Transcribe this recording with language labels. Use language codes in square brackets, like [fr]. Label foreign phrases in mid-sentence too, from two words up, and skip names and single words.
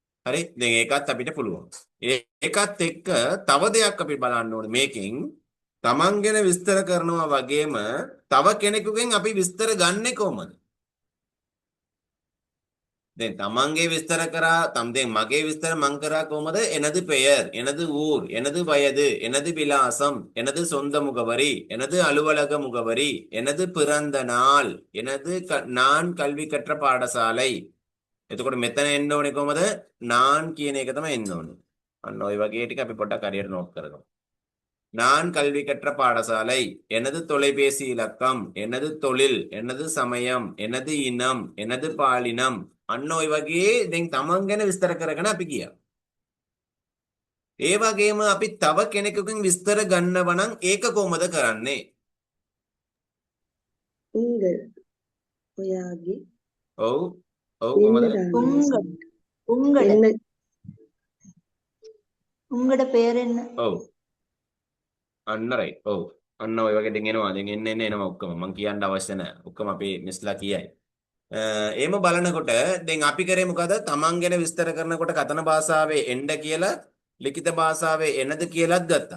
[si] හරි? දැන් ඒකත් අපිට පුළුවන්. ඒකත් එක්ක තව දෙයක් අපි බලන්න ඕනේ මේකෙන් තමන් ගැන විස්තර කරනවා වගේම තව කෙනෙකුගෙන් අපි විස්තර ගන්නෙ කොහොමද? දැන් තමන්ගේ විස්තර කරා දැන් මගේ විස්තර මං කරා කොහොමද? [ta] எனது பெயர், எனது ஊர், எனது வயது, எனது விலாசம், எனது சொந்த முகவரி, எனது அலுவலக முகவரி, எனது பிறந்த நாள், நான் கல்வி கற்ற பாடசாலை. [si] එතකොට මෙතන එන්න ඕනේ කොහමද? நான் කියන එක තමයි එන්න ඕනේ. අන්න ওই වගේ ටික අපි පොඩ්ඩක් හරියට නෝට් කරගමු. [ta] நான் கல்வி கற்ற பாடசாலை, எனது தொலைபேசி இலக்கம், எனது தொழில், எனது சமயம், எனது இனம், எனது பாலினம். [si] අන්න ওই වගේ දැන් තමන් ගැන විස්තර කරගෙන අපි ගියා. ඒ වගේම අපි තව කෙනෙකුගෙන් විස්තර ගන්නව නම් ඒක කොහොමද කරන්නේ? උංගල් ඔයාගේ ඔව් කොහමද? [ta] உங்களோட [si] එන්න [ta] உங்களோட பேர் என்ன? [si] ඔව් අන්න රයිට්. ඔව් අන්න ඔය වගේ දැන් එනවා. දැන් එනවා ඔක්කොම. මං කියන්න අවශ්‍ය නැහැ. ඔක්කොම අපේ මිස්ලා කියයි. එහෙම බලනකොට දැන් අපි කරේ මොකද? තමන් ගැන විස්තර කරනකොට කතන භාෂාවේ එන්න කියලා ලිඛිත භාෂාවේ එනද කියලාත් ගත්තා.